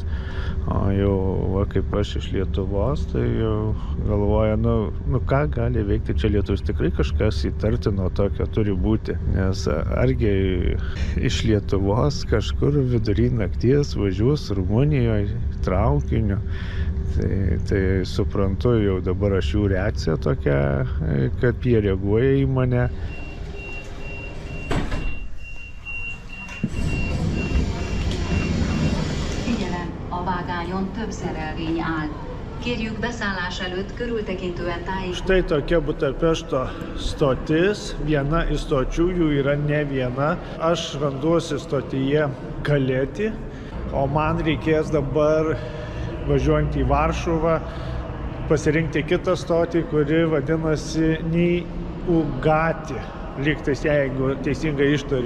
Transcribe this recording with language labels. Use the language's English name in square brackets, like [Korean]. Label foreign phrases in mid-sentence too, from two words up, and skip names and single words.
[Lithuanian] O jau, kaip aš iš Lietuvos, tai jau galvoja, ką gali veikti čia lietuvis, tikrai kažkas įtartino tokio turi būti, nes argi iš Lietuvos kažkur vidury nakties važiuos Rumunijoje traukiniu. Tai suprantu jau dabar aš jų reakcija tokia, kad jie reaguoja į mane. [Hungarian] Figyelem, a vágányon több szerelvény áll. Kérjük beszállás előtt körültekintően tájékoztatni. [Lithuanian] Štai tokia Budapešto stotis, viena iš stočių, jų yra ne viena. Aš randuosi stotyje Kalėti, o man reikės dabar, važiuojant į Varšuvą, pasirinkti kitą stotį, kuri vadinasi Niugati, lygtais, jeigu teisingai ištariu.